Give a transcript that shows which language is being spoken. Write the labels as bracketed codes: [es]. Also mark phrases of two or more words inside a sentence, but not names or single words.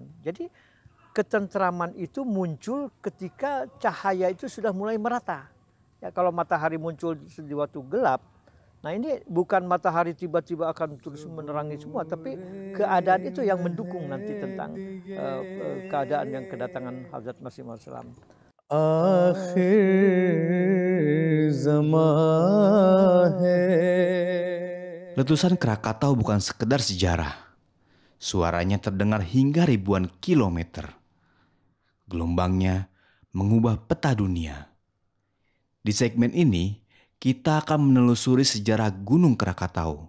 [id] Jadi ketentraman itu muncul ketika cahaya itu sudah mulai merata. Ya, kalau matahari muncul di waktu gelap, nah ini bukan matahari tiba-tiba akan terus menerangi semua, tapi keadaan itu yang mendukung nanti tentang keadaan yang kedatangan Hazrat Masih Maud Salam. [ur] آخر زماں ہے. [id] Letusan Krakatau bukan sekedar sejarah. Suaranya terdengar hingga ribuan kilometer. Gelombangnya mengubah peta dunia. Di segmen ini, kita akan menelusuri sejarah Gunung Krakatau.